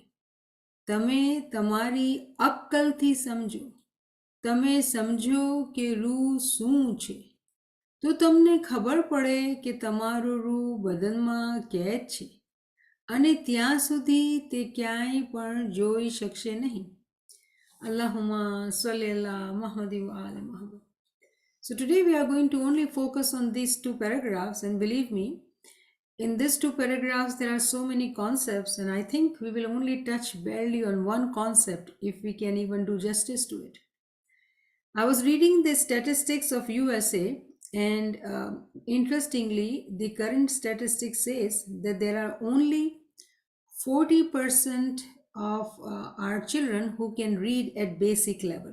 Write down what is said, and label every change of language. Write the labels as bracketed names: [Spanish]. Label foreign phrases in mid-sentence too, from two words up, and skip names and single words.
[Gujarati] તમે તમારી અક્કલથી સમજો. તમે સમજો કે રૂહ શું છે તો તમને ખબર પડે કે તમારો રૂહ બદનમાં કેદ છે અને ત્યાં સુધી તે ક્યાંય પણ જોઈ શકશે નહીં. [Arabic] اللهم صل على محمد وآل محمد. [English] So today we are going to only focus on these two paragraphs, and believe me, in these two paragraphs there are so many concepts, and I think we will only touch barely on one concept if we can even do justice to it. I was reading the statistics of USA, and interestingly, the current statistics says that there are only 40% of our children who can read at basic level.